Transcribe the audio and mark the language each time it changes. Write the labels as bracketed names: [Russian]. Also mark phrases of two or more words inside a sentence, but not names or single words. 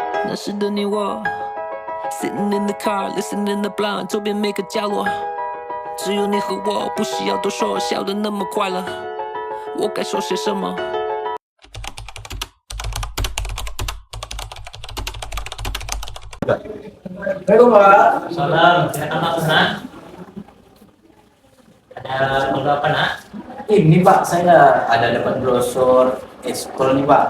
[Chinese] 那时的你我 [English] Sitting in the car, listening to blunt， [Chinese] 周边每个角落只有你和我，不需要多说，笑得那么快乐，我该说些什么 [Indonesian] Assalamualaikum Pak. Salam, silakan masuk nak. Ada perlu apa nak? Ini Pak, saya ada dapat brosur ekskul nih Pak.